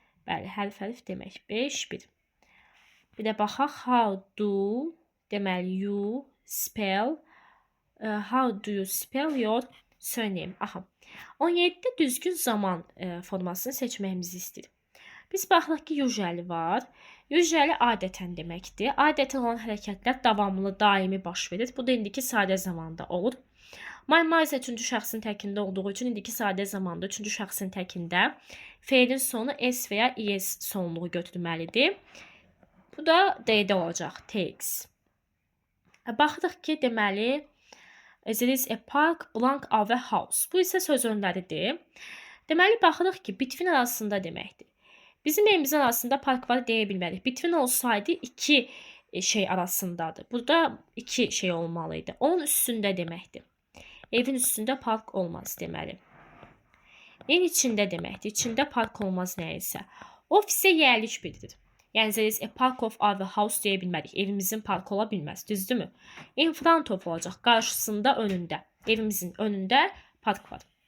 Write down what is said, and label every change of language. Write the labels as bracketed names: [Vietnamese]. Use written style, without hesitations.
[Azerbaijani] Bəli, hərf-hərf demək. 5 1. Bir də baxaq how do, deməli you spell. [English] How do you spell your surname? Aha. [Azerbaijani] 17-də düzgün zaman formasını seçməyimizi istəyir. Biz baxırıq ki, usually var. Usually adətən deməkdir. Adətən olan hərəkətlər davamlı, daimi baş verir. Bu da indiki sadə zamanda olur. My isə üçüncü şəxsin təkində olduğu üçün indiki sadə zamanda üçüncü şəxsin təkində feilin sonu s və ya es sonluğu götürməlidir. Bu da D-də olacaq. Takes. Baxırıq ki, deməli [English] there is a park, [Azerbaijani] blank, a və house. Bu isə söz önləridir. Deməli, baxırıq ki, between arasında deməkdir. Bizim evimizin arasında park var deyə bilmərik. Between olsaydı iki şey arasındadır. Burada iki şey olmalıydı. Onun üstündə deməkdir. Evin üstündə park olmaz deməli. Evin içində deməkdir. İçində park olmaz nəyəsə. Ofisə yerlik bildirir. Yəni [English] there is a park of our house [Azerbaijani] deyə bilmərik. Evimizin parkı ola bilməz, düzdürmü? In front of olacaq. Qarşısında, önündə. Evimizin önündə park var.